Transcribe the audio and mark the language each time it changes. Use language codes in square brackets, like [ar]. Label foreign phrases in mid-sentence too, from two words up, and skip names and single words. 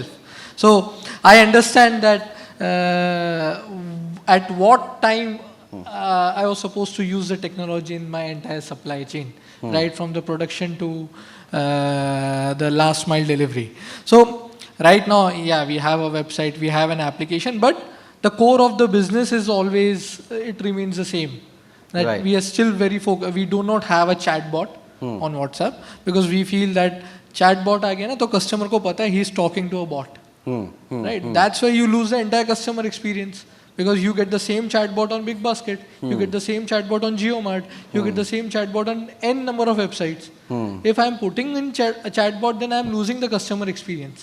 [en] So I understand that at what time I was supposed to use the technology in my entire supply chain, right from the production to the last mile delivery. So right now, yeah, we have a website, we have an application, but the core of the business is always, it remains the same. That Right. we are still very focused. We do not have a chatbot on WhatsApp because we feel that [hi] चैटबॉट आ गया ना, तो कस्टमर को पता है [en] he is talking to a bot. Right? That's why you lose the entire customer experience. Because you get the same chatbot on Big Basket, you get the same chatbot on JioMart, you get the same chatbot on N number of websites. If I'm putting in a chatbot, then I'm losing the customer experience.